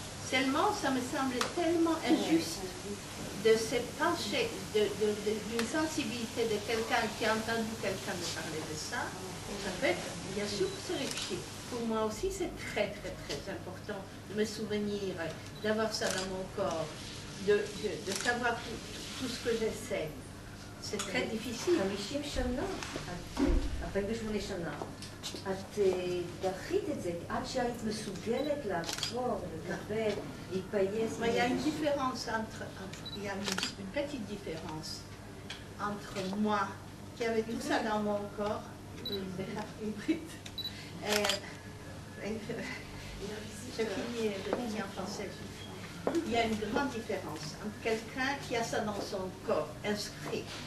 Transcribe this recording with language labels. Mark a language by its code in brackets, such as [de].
[fr] Seulement, ça me semble tellement injuste de se pencher d'une sensibilité de quelqu'un qui a entendu quelqu'un me parler de ça. Ça peut être, bien sûr, c'est réfléchi. Pour moi aussi, c'est très, très, très important de me souvenir, d'avoir ça dans mon corps, de savoir tout ce que je sais. C'est très difficile. [he] 50 שנה, 48 שנה, את דחית את זה עד שהיית מסוגלת לעצור, לקבל, להתפייס. [fr] Il y a une différence il y a une petite différence entre moi qui avait tout ça dans mon corps, je finis en français. Il y a une grande différence entre quelqu'un qui a ça dans son corps, inscrit.